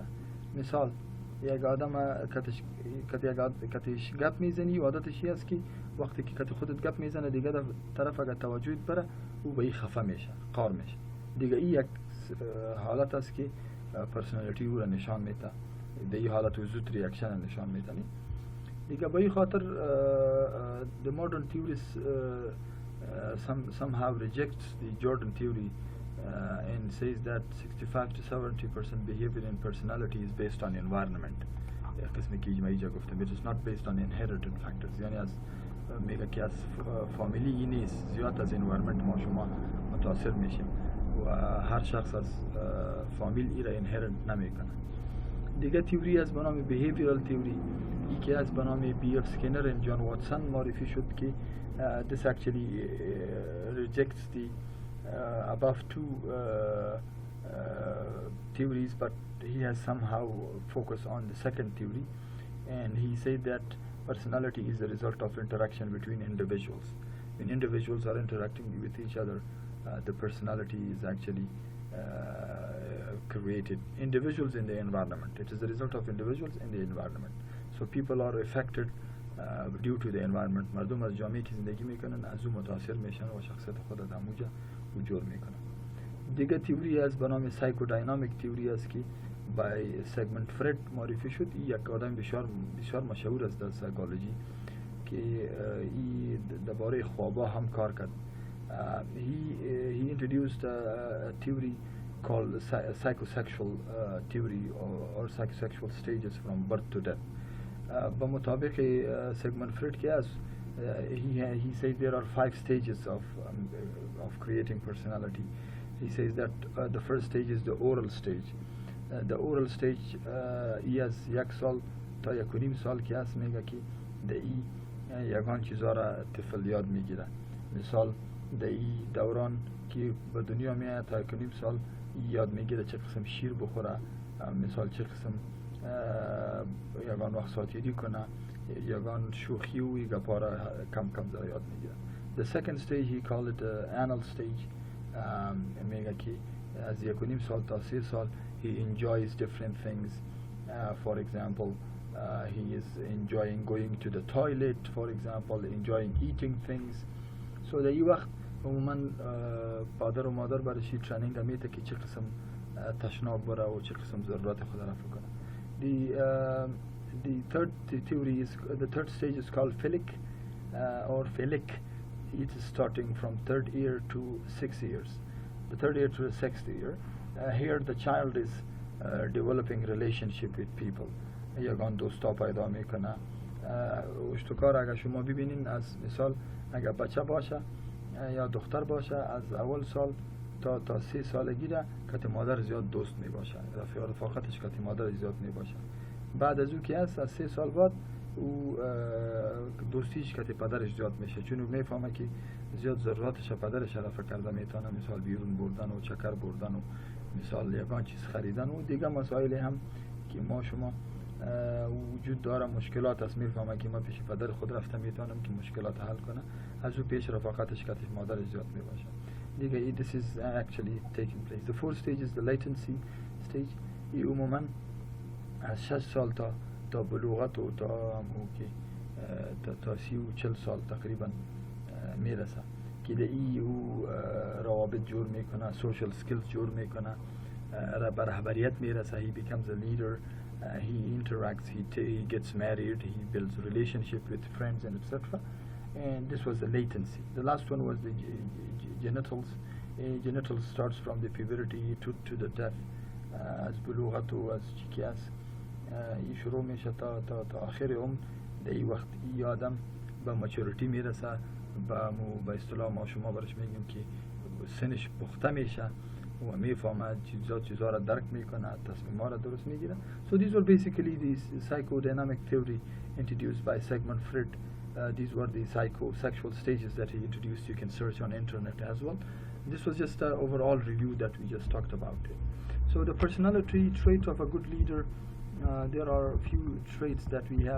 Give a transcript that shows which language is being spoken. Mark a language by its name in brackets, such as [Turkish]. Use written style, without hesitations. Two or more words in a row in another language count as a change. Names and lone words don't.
[Persian] مثال یک آدم کتش گپ میزنی و عادتش است که وقتی که کت خودت گپ میزنه دیگه در طرف اگر توجهت بره او به این خفه میشه، قار میشه. دیگه این یک حالت است که پرسنالیتی او را نشان میده، در این حالت او زود ریاکشن نشان میده. دیگه به این خاطر [English] the modern theorists somehow rejects the Jordan theory and says that 65 to 70% behavior and personality is based on environment. [Persian] قسمی که اجماعی جا گفتم [English] it is not based on inherited factors. [Persian] یعنی از میگه که از فامیلی این نیست، زیاد از environment ما شما متاثر میشیم و هر شخص از فامیل ای را inherit نمیکنه. دیگه تیوری از بنام behavioral theory یکی از بنام بی اف سکینر و جان واتسون معرفی شد که [English] this actually rejects the above two theories, but he has somehow focused on the second theory, and he said that personality is the result of interaction between individuals. When individuals are interacting with each other, the personality is actually created. Individuals in the environment. It is the result of individuals in the environment. So people are affected due to the environment. [Persian] مردم از جامعه که زندگی میکنن از او متاثر میشن و شخصیت خود از اموجه وجود میکنن. دیگه تیوری از به نام سایکودینامیک تیوری است که بای سیگموند فرید معرفی شد. این یک آدم بسیار مشهور است در سایکولوژی که این درباره خوابا هم کار کرد. [English] He introduced a theory called psychosexual theory or psychosexual stages from birth to death. [Persian] به مطابق سیگموند فرید که است [English] he says there are 5 stages of creating personality. He says that the first stage is the oral stage. The oral stage [Persian] از 1 سال تا 1.5 سال که است میگه که در این یگان چیزها را طفل یاد میگیره. مثال در این دوران که به دنیا میاد تا 1.5 سال یاد میگیره چه قسم شیر بخوره، مثال چه قسم یگان وقت ساتیری کنه، یگان شوخی و گپا را کم کم یاد میگیره. [English] The second stage he called it anal stage. [Persian] میگه که از 1.5 سال تا 3 سال [English] he enjoys different things. For example, he is enjoying going to the toilet, for example, enjoying eating things. [Persian] So در این وقت عموما پدر و مادر برایش ترینینگ میده که چه قسم تشناب بره و چه قسم ضرورت خود رفع کنه. [English] The third theory is the third stage is called philic or philic. It is starting from 3rd year to 6 years. The 3rd year to the 6th year. Here the child is developing relationship with people. [Persian] یگان دوستا پیدا میکنه. اشتکار اگر شما ببینین از مثال اگر بچه باشه یا دختر باشه از اول سال تا 3 سالگی را کت مادر زیاد دوست می باشه. رفاقتش کت مادر زیاد می باشه. بعد از او که هست از 3 سال بعد او دوستیش کت پدرش زیاد میشه، چون او میفهمه که زیاد ضرورتش پدرش رفع کرده میتونه، مثال بیرون بردن و چکر بردن و مثال یگان چیز خریدن و دیگه مسائل هم که ما شما وجود داره مشکلات است، میفهمه که ما پیش پدر خود رفته میتونم که مشکلات حل کنه، از او پیش رفاقتش کتش مادرش زیاد میباشه دیگه. [English] This is actually taking place. The fourth stage is the latency stage. [Persian] ای عموما از 6 سال تا بلوغت و تا 30 و 40 سال تقریبا میرسه که ای او روابط جور میکنه، [English] social skills [Persian] جور میکنه، به رهبریت میرسه. [English] He becomes a leader. He interacts, he gets married, he builds relationship with friends and etc. And this was the latency. The last one was the genitals. Genitals starts from the puberty to the death. [Persian] از بلوغت و از چیکی است این شروع میشه تا آخر عمر. در این وقت این آدم به مچورتی میرسه، به اصطلاح ما شما برش میگیم که سنش پخته میشه و میفهمه چیزا را درک میکنه، تصمیم‌ها را درست میگیره. [English] So these were basically the psychodynamic theory introduced by Sigmund Freud. These were the psychosexual stages that he introduced. You can search on internet as well. This was just an overall review that we just talked about. So the personality trait of a good leader, there are a few traits that we have.